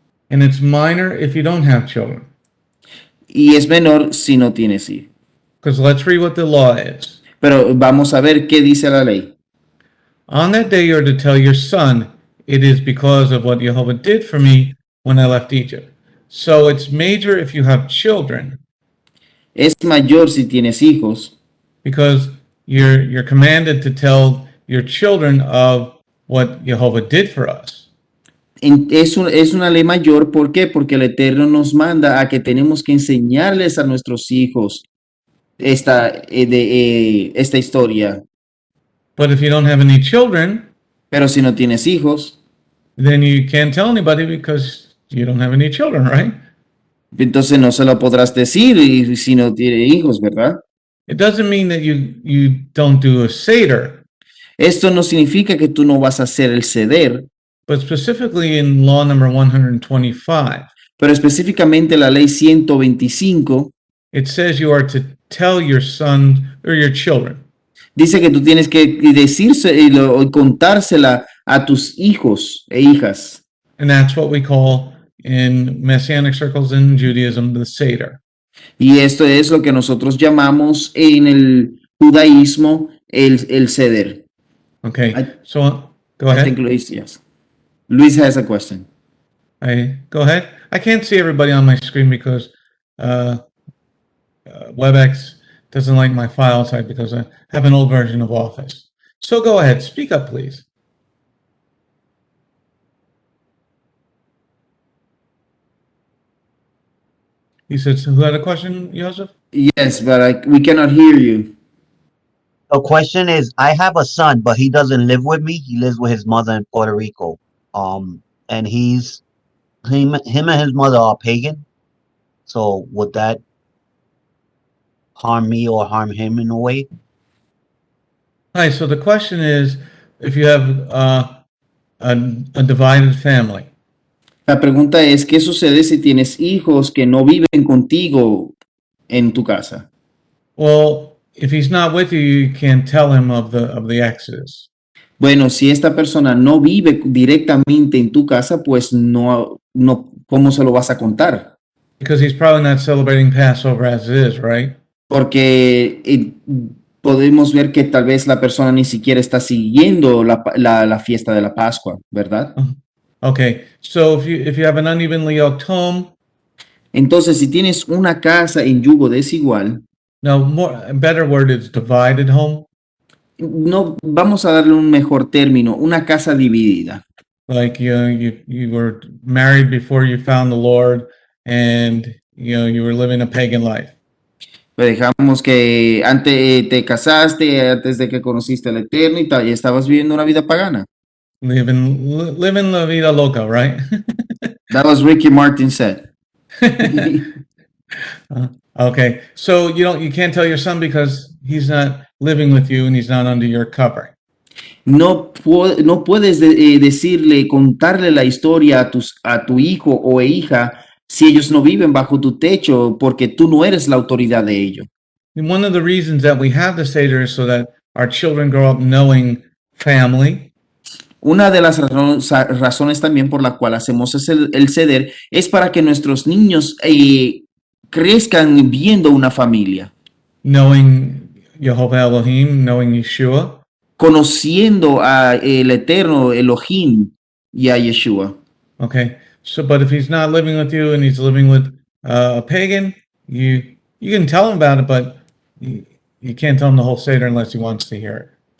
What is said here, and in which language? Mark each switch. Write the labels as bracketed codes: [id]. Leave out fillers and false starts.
[en] And it's minor if you don't have children. [es] y es menor si no tienes hijos. [en] Because let's read what the law is. [es] Pero vamos a ver qué dice la ley. [en] On that day, you are to tell your son, it is because of what Jehovah did for me when I left Egypt. So it's major if you have children, [es] Es mayor si tienes hijos, [en] because you're commanded to tell your children of what Jehovah did for us. [es] Es una ley mayor, ¿por qué? Porque el Eterno nos manda a que tenemos que enseñarles a nuestros hijos esta historia. [en] But if you don't have any children, [es] Pero si no tienes hijos, [en] then you can't tell anybody because you don't have any children, right? [es] entonces no se lo podrás decir y si no tiene hijos, ¿verdad? [en] It doesn't mean that you don't do a Seder, [es] Esto no significa que tú no vas a hacer el ceder, [en] but specifically in law number 125, [es] pero específicamente la ley 125 [en] it says you are to tell your son or your children. [es] dice que tú tienes que decírselo y contársela a tus hijos e hijas. [en] And that's what we call in Messianic circles in Judaism the Seder. [es] Y esto es lo que nosotros llamamos en el judaísmo el ceder. [en] Okay, I- so go I ahead. think Luis, yes. Luis has a question. Go ahead. I can't see everybody on my screen because WebEx doesn't like my file type because I have an old version of Office. So go ahead, speak up, please. He said, so who had a question, Joseph? Yes, but we cannot hear you. The question is, I have a son, but he doesn't live with me. He lives with his mother in Puerto Rico. And him and his mother are pagan. So would that harm me or harm him in a way? Hi, so the question is, if you have a divided family, [es] La pregunta es, ¿qué sucede si tienes hijos que no viven contigo en tu casa? [en] well, if he's not with you, you can't tell him of the Exodus. [es] Bueno, si esta persona no vive directamente en tu casa, pues no, ¿cómo se lo vas a contar? [en] Because he's probably not celebrating Passover as it is, right? [es] Porque podemos ver que tal vez la persona ni siquiera está siguiendo la fiesta de la Pascua, ¿verdad? [en] Okay, so if you have an unevenly yoked home, [es] Entonces, si tienes una casa en yugo desigual, [en] now a better word is divided home. [es] no, vamos a darle un mejor término, una casa dividida. [en] Like you were married before you found the Lord, and you were living a pagan life. [es] Pues dejamos que antes te casaste, antes de que conociste al Eterno y estabas viviendo una vida pagana. [en] Living [es] la vida loca, [en] right? That was Ricky Martin said. Okay, so you can't tell your son because he's not living with you and he's not under your cover. [es] No puedes decirle, contarle la historia a tu hijo o hija si ellos no viven bajo tu techo, porque tú no eres la autoridad de ello. [en] And one of the reasons that we have the Seder is so that our children grow up knowing family, [es] Una de las razones también por la cual hacemos el ceder es para que nuestros niños crezcan viendo una familia, [en] knowing Jehovah Elohim, knowing Yeshua. [es] conociendo a el eterno Elohim y a Yeshua. [en] Okay, so but if he's not living with you and he's living with a pagan, you can tell him about it, but you can't tell him the whole Seder unless he wants to hear it.